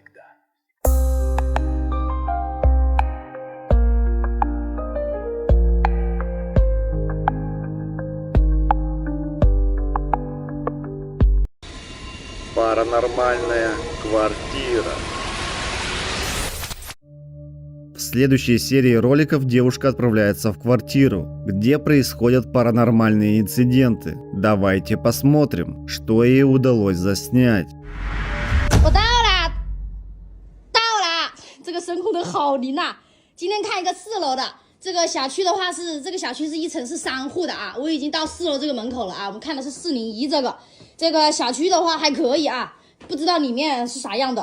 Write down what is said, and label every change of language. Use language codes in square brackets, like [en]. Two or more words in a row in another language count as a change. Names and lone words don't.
[ru] Паранормальная квартира. В следующей серии роликов девушка отправляется в квартиру, где происходят паранормальные инциденты. Давайте посмотрим, что ей удалось заснять. [zh] 我到了，这个声控灯好灵啊！今天看一个4楼的，这个小区的话是这个小区是1层是3户的啊，我已经到4楼这个门口了啊，我们看的是401这个小区的话还可以啊，不知道里面是啥样的。